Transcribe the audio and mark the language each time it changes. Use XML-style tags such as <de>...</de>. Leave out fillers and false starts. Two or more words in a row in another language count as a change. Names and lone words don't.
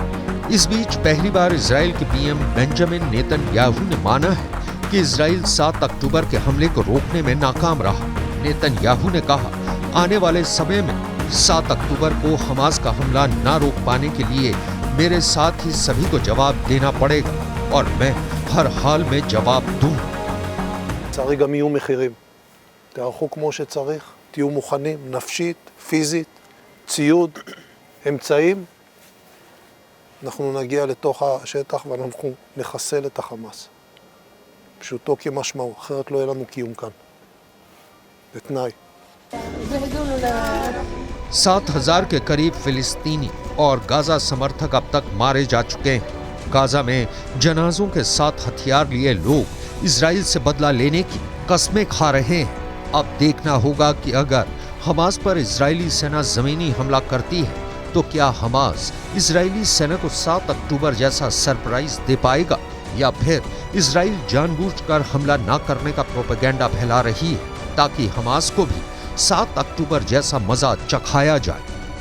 <hi>इस बीच पहली बार इजराइल के पीएम बेंजामिन नेतन्याहू ने माना है कि इजराइल 7 अक्टूबर के हमले को रोकने में नाकाम रहा। नेतन्याहू ने कहा, आने वाले समय में 7 अक्टूबर को हमास का हमला न रोक पाने के लिए मेरे साथ ही सभी को जवाब देना पड़ेगा और मैं हर हाल में जवाब दूंगा।</hi> <he>לצערי גם יהיו מחירים. תערכו כמו שצריך, תהיו מוכנים, נפשית, פיזית, ציוד, אמצעים. אנחנו נגיע לתוך השטח ואנחנו נחסל את החמאס. פשוטו כמשמעו, אחרת לא יהיה לנו קיום כאן. זה תנאי.</he> <hi>7,000 के करीब फिलिस्तीनी और गाजा समर्थक अब तक मारे जा चुके हैं। गाजा में जनाजों के साथ हथियार लिए लोग इजराइल से बदला लेने की कस्में खा रहे हैं। अब देखना होगा कि अगर हमास पर इजरायली सेना जमीनी हमला करती है तो क्या हमास इजरायली सेना को 7 अक्टूबर जैसा सरप्राइज दे पाएगा, या फिर इजराइल जानबूझकर हमला न करने का प्रोपेगेंडा फैला रही है ताकि हमास को भी 7 अक्टूबर जैसा मजा चखाया जाए।</hi>